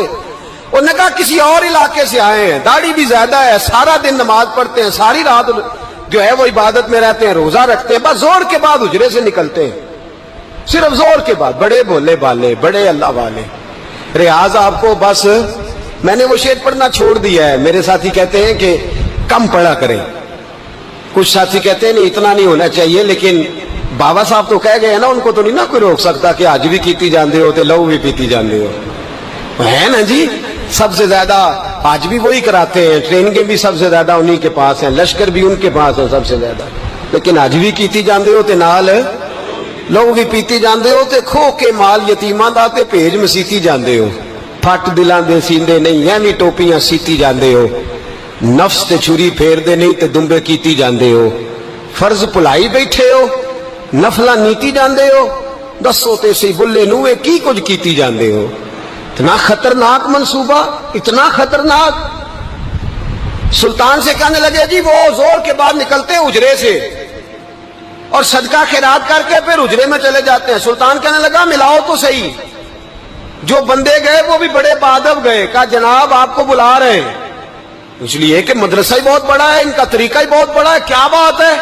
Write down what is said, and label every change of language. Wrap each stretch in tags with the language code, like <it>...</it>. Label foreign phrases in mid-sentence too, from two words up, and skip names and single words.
<ur>انہوں نے کہا کسی اور علاقے سے آئے ہیں، داڑھی بھی زیادہ ہے، سارا دن نماز پڑھتے ہیں، ساری رات جو ہے وہ عبادت میں رہتے ہیں، روزہ رکھتے ہیں، بس زور کے بعد حجرے سے نکلتے ہیں، صرف زور کے بعد، بڑے بھولے بالے، بڑے اللہ والے۔ ریاض آپ کو بس میں نے وہ شعر پڑھنا چھوڑ دیا ہے، میرے ساتھی کہتے ہیں کہ کم پڑھا کریں، کچھ ساتھی کہتے ہیں نہیں اتنا نہیں ہونا چاہیے، لیکن بابا صاحب تو کہہ گئے ہیں نا، ان کو تو نہیں نا کوئی روک سکتا کہ</ur> <pa>آج بھی کیتی جاندے ہو تے لہو بھی پیتی جاندے ہو،</pa> <ur>ہے نا جی؟ سب سے زیادہ آج بھی وہی کراتے ہیں، ٹریننگیں بھی سب سے زیادہ انہی کے پاس ہیں، لشکر بھی ان کے پاس ہے سب سے زیادہ،</ur> <pa>لیکن آج بھی کیتی جاندے ہو تے نال لوگ بھی پیتی جاندے ہو تے کھو کے مال یتیماں دا تے بھیج مسیتی جاندے ہو، پھٹ دلاں دے سیندے نہیں ایویں ٹوپیاں سیتی جاندے ہو، نفس تے چھری پھیر دے نہیں تے دمبے کیتی جاندے ہو، فرض بھلائی بیٹھے ہو، نفلاں نیتی جاندے ہو، دسو تے سی بلے نوے کی کچھ کیتی جاندے ہو۔</pa> <ur>اتنا خطرناک منصوبہ، اتنا خطرناک۔ سلطان سے کہنے لگے جی وہ زور کے بعد نکلتے ہیں اجرے سے اور صدقہ خیرات کر کے پھر اجرے میں چلے جاتے ہیں۔ سلطان کہنے لگا ملاؤ تو صحیح، جو بندے گئے وہ بھی بڑے بادب گئے، کہا جناب آپ کو بلا رہے ہیں، اس لیے کہ مدرسہ ہی بہت بڑا ہے، ان کا طریقہ ہی بہت بڑا ہے، کیا بات ہے؟</ur>